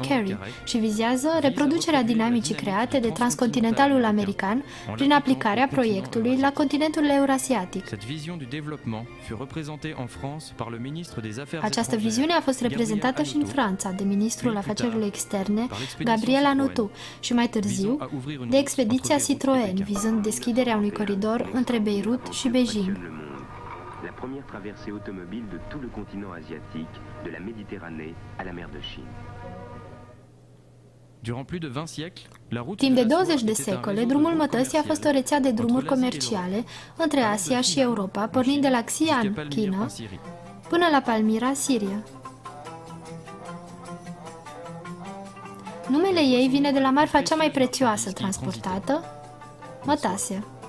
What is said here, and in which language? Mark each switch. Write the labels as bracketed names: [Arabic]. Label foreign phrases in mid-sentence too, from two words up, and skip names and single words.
[Romanian] Carey, și vizează reproducerea dinamicii create de transcontinentalul american prin aplicarea proiectului la continentul eurasiatic. Această viziune a fost reprezentată și în Franța de ministrul afacerilor externe, Gabriel Hanotaux, și mai târziu de expediția Citroën, vizând deschiderea unui coridor între Beirut și Beijing. [French] La première traversée automobile de tout le continent asiatique, de la Méditerranée à la mer de Chine. [Romanian] Timp de 20 de secole, drumul mătăsii a fost o rețea de drumuri comerciale între Asia și Europa, pornind de la Xi'an, China, până la Palmyra, Siria. Numele ei vine de la marfa cea mai prețioasă transportată, mătasea.